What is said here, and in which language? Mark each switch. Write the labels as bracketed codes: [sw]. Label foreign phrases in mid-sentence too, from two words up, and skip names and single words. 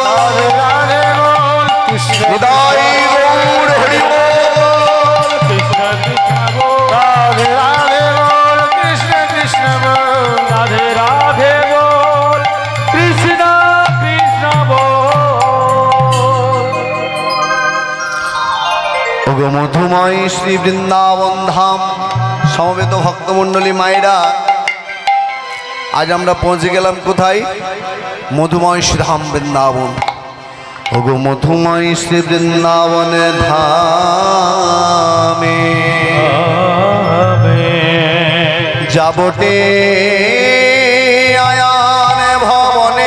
[hi] राधे बोल कृष्ण निदाई गौर हरि बोल। कृष्ण कृष्ण बोल। राधे राधे बोल कृष्ण कृष्ण बोल। राधे राधे बोल कृष्ण कृष्ण बोल। [bn] ওগো মধুময় শ্রী বৃন্দাবন ধাম সমবেত ভক্তমণ্ডলী মায়েরা, আজ আমরা পৌঁছে গেলাম কোথায়? মধুময় শ্রীধাম বৃন্দাবন। ওগো মধুময় শ্রী বৃন্দাবন ধামে যাবটে আয়ান ভবনে